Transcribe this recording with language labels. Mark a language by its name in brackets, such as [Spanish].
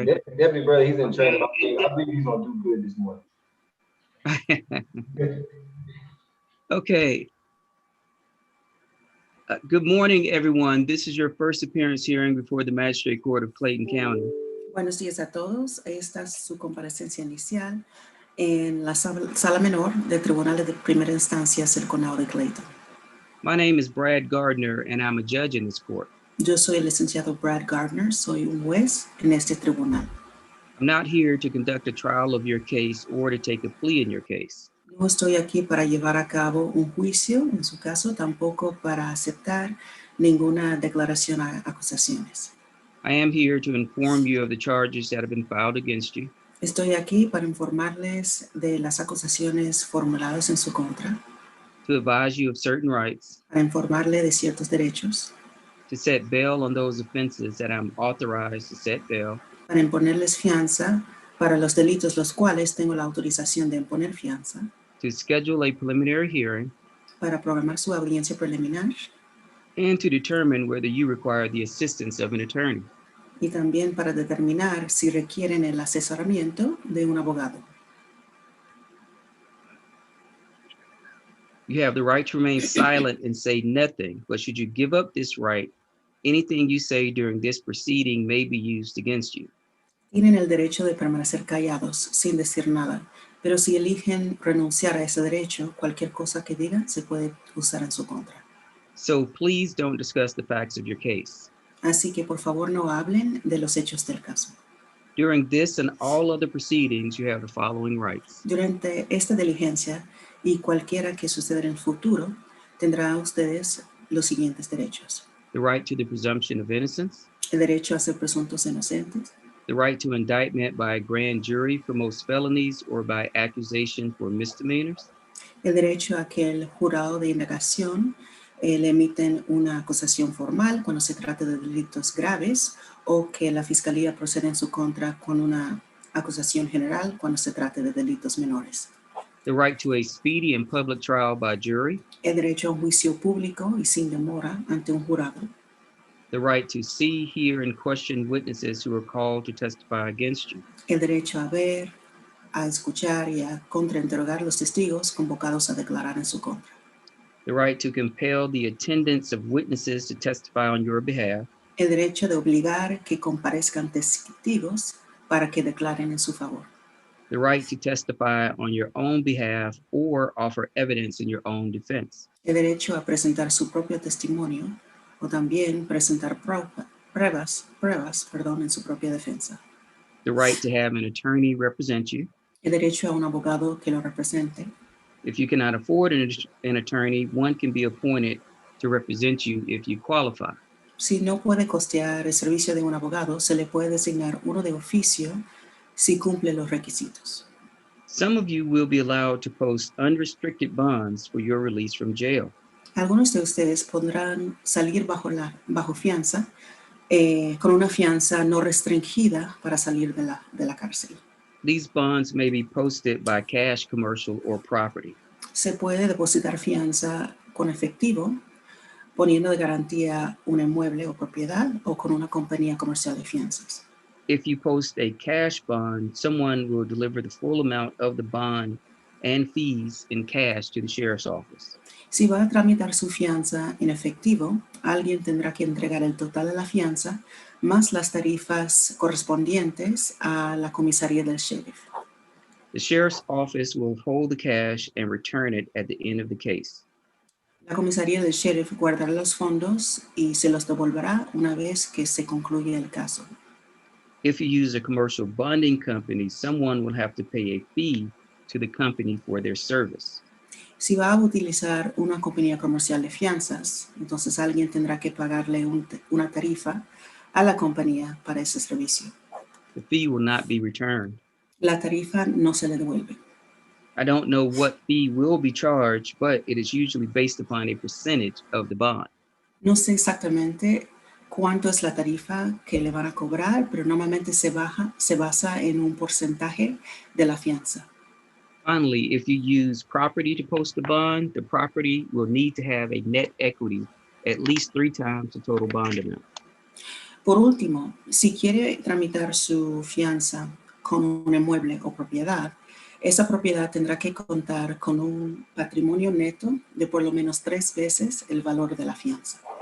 [English] okay. Deputy brother, he's in training. I believe he's gonna do good this morning. Okay. Good morning, everyone. This is your first appearance hearing before the Magistrate Court of Clayton County. [Spanish] Buenos días a todos. Esta es su comparecencia inicial en la sala menor de tribunales de primera instancia del condado de Clayton. [English] My name is Brad Gardner, and I'm a judge in this court. [Spanish] Yo soy el licenciado Brad Gardner, soy un juez en este tribunal. [English] I'm not here to conduct a trial of your case or to take a plea in your case. [Spanish] No estoy aquí para llevar a cabo un juicio en su caso, tampoco para aceptar ninguna declaración a acusaciones. [English] I am here to inform you of the charges that have been filed against you, [Spanish] Estoy aquí para informarles de las acusaciones formuladas en su contra, [English] to advise you of certain rights, [Spanish] para informarle de ciertos derechos, [English] to set bail on those offenses that I'm authorized to set bail, [Spanish] para imponerles fianza para los delitos los cuales tengo la autorización de imponer fianza, [English] to schedule a preliminary hearing, [Spanish] para programar su audiencia preliminar [English] and to determine whether you require the assistance of an attorney. [Spanish] y también para determinar si requieren el asesoramiento de un abogado. [English] You have the right to remain silent and say nothing, but should you give up this right, anything you say during this proceeding may be used against you. [Spanish] Tienen el derecho de permanecer callados sin decir nada, pero si eligen renunciar a ese derecho, cualquier cosa que digan se puede usar en su contra. [English] So please don't discuss the facts of your case. [Spanish] Así que por favor no hablen de los hechos del caso. [English] During this and all other proceedings, you have the following rights. [Spanish] Durante esta diligencia y cualquiera que suceda en el futuro, tendrán ustedes los siguientes derechos. [English] The right to the presumption of innocence, [Spanish] El derecho a ser presuntos inocentes, [English] the right to indictment by a grand jury for most felonies or by accusation for misdemeanors, [Spanish] el derecho a que el jurado de indagación le emiten una acusación formal cuando se trate de delitos graves o que la fiscalía proceda en su contra con una acusación general cuando se trate de delitos menores. [English] the right to a speedy and public trial by jury, [Spanish] El derecho a un juicio público y sin demora ante un jurado. [English] the right to see, hear, and question witnesses who are called to testify against you, [Spanish] El derecho a ver, a escuchar y a contrainterrogar los testigos convocados a declarar en su contra. [English] the right to compel the attendance of witnesses to testify on your behalf, [Spanish] El derecho de obligar que comparezcan testigos para que declaren en su favor. [English] the right to testify on your own behalf or offer evidence in your own defense, [Spanish] El derecho a presentar su propio testimonio o también presentar pruebas en su propia defensa. [English] the right to have an attorney represent you. [Spanish] El derecho a un abogado que lo represente. [English] If you cannot afford an attorney, one can be appointed to represent you if you qualify. [Spanish] Si no puede costear el servicio de un abogado, se le puede designar uno de oficio si cumple los requisitos. [English] Some of you will be allowed to post unrestricted bonds for your release from jail. [Spanish] Algunos de ustedes podrán salir bajo fianza, con una fianza no restringida para salir de la cárcel. [English] These bonds may be posted by cash, commercial, or property. [Spanish] Se puede depositar fianza con efectivo, poniendo de garantía un inmueble o propiedad o con una compañía comercial de fianzas. [English] If you post a cash bond, someone will deliver the full amount of the bond and fees in cash to the sheriff's office. [Spanish] Si va a tramitar su fianza en efectivo, alguien tendrá que entregar el total de la fianza más las tarifas correspondientes a la comisaría del sheriff. [English] The sheriff's office will hold the cash and return it at the end of the case. [Spanish] La comisaría del sheriff guardará los fondos y se los devolverá una vez que se concluya el caso. [English] If you use a commercial bonding company, someone will have to pay a fee to the company for their service. [Spanish] Si va a utilizar una compañía comercial de fianzas, entonces alguien tendrá que pagarle una tarifa a la compañía para ese servicio. [English] The fee will not be returned. [Spanish] La tarifa no se le devuelve. [English] I don't know what fee will be charged, but it is usually based upon a percentage of the bond. [Spanish] No sé exactamente cuánto es la tarifa que le van a cobrar, pero normalmente se basa en un porcentaje de la fianza. [English] Finally, if you use property to post the bond, the property will need to have a net equity at least 3 times the total bond amount. [Spanish] Por último, si quiere tramitar su fianza con un inmueble o propiedad, esa propiedad tendrá que contar con un patrimonio neto de por lo menos 3 veces el valor de la fianza.